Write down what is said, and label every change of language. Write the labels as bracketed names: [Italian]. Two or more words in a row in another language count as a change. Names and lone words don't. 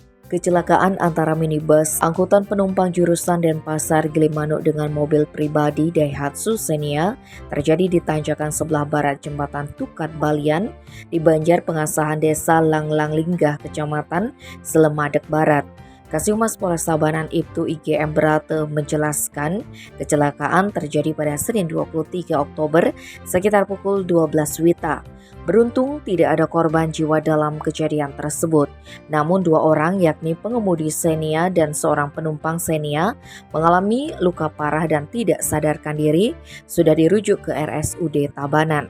[Indonesian] Kecelakaan antara minibus angkutan penumpang jurusan Denpasar Gilimanuk dengan mobil pribadi Daihatsu Xenia terjadi di tanjakan sebelah barat Jembatan Tukat Balian di Banjar Pengasahan Desa Langlang Linggah, Kecamatan Selemadeg Barat. Kasihumas Polres Tabanan Ibtu IGM Berate menjelaskan kecelakaan terjadi pada Senin 23 Oktober sekitar pukul 12 WITA. Beruntung tidak ada korban jiwa dalam kejadian tersebut. Namun dua orang yakni pengemudi Xenia dan seorang penumpang Xenia mengalami luka parah dan tidak sadarkan diri, sudah dirujuk ke RSUD Tabanan.